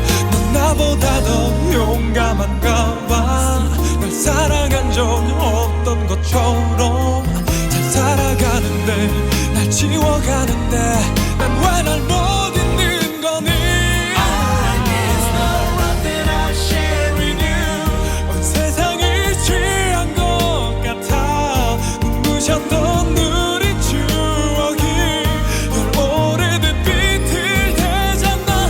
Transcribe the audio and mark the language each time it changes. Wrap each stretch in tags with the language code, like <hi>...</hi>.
<ko>넌 나보다 더 용감한가 봐. 널 사랑한 적 없던 것처럼 잘 살아가는데 날 지워가는데 난 왜 날 못 잊는 거니.</ko> <en>I miss the love that I share with you.</en> <ko>온 세상이 취한 것 같아. 눈부셨던 우리 추억이 널 오래된 빛을 되잖아.</ko>